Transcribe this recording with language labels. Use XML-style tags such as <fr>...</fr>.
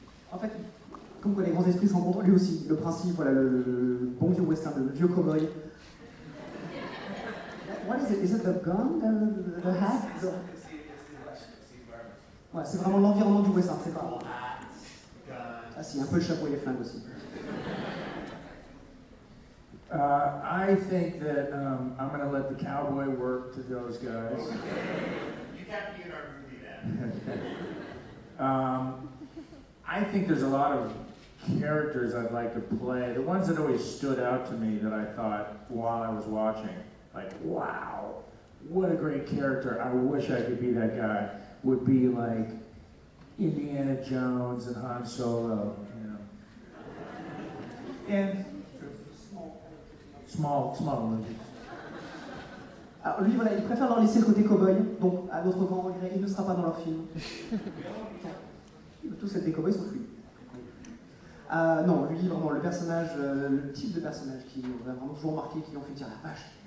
<fr>En fait, comme quoi les grands esprits se rencontrent, lui aussi, le principe, voilà, le bon vieux western, le vieux cowboy.</fr> <en>What is it? Is it the gun? The hat? It's the environment.</en> <fr>Ouais, c'est vraiment l'environnement du western, c'est pas...</fr> <en>Hat, gun...</en> <fr>Ah si, un peu le chapeau et les flingues aussi.</fr> <en>I think that I'm gonna let the cowboy work to those guys. You can't be in our movie, then. I think there's a lot of characters I'd like to play. The ones that always stood out to me that I thought while I was watching, like, wow, what a great character, I wish I could be that guy, would be like Indiana Jones and Han Solo, you know. And small movies.</en> <fr>Alors lui, voilà, il préfère leur laisser le côté cowboy, donc à notre grand regret, il ne sera pas dans leur film. Tous ces cowboys sont fous. Non, lui, vraiment, le personnage, le type de personnage qui a vraiment toujours marqué, qui l'ont fait dire la vache,</fr>